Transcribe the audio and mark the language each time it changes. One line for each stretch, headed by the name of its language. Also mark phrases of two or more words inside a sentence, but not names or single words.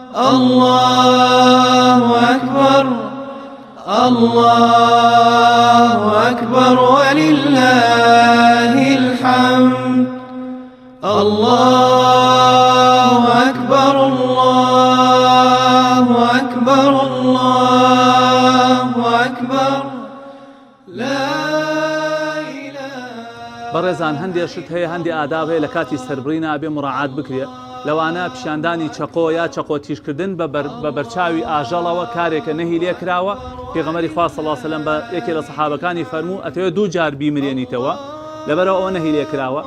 Arabic: الله أكبر الله أكبر ولله الحمد الله أكبر الله أكبر الله أكبر لا إله.
Central Kurdish: بەڕێزان هەندێک شت هەیە هەندی ئاداب هەیە لە کاتی سەربڕینە بێ مڕاعات بکرێت لەوانە پیشاندانی چەقۆ یا چەقۆتیشکردن بە بەرچاوی ئاژەڵەوە کارێکە نەهی لێ کراوە. پێغەمبەری خوا
Arabic: صلی الله علیه و سلم
Central Kurdish: بە یەکێک لە سەحابەکانی فەرموو ئەتەوێت دوو جار بیمرێنیتەوە لەبەرەوە ئەوە نەهی لێ کراوە.